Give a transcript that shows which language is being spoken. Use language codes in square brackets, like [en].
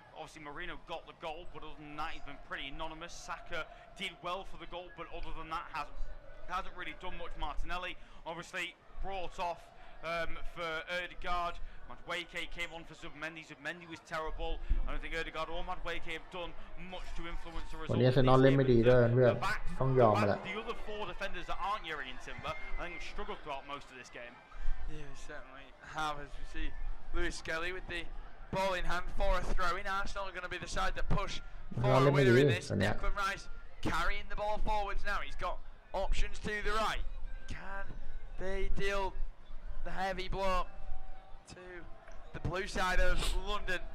[en] Obviously Marino got the goal, but other than that he's been pretty anonymous. Saka did well for the goal, but other than that hasn't really done much. Martinelli obviously brought off for Ødegaard. Madueke came on for Zubmendi. Zubmendi was terrible. I don't think Ødegaard or Madueke have done much to influence the result. [th] วันนี้เซนอลเล่นไม่ดีด้วยเพื่อนต้องยอมมาแหละ [en] The other 4 defenders that aren't Yuri and Timber, I think have struggled throughout most of this game. Yeah, certainly have, as we see Lewis Skelly with the ball in hand for a throw-in. Arsenal are going to be the side that push for a winner in this. Declan Rice carrying the ball forwards now. He's got options to the right. Can they deal the heavy blow to the blue side of London?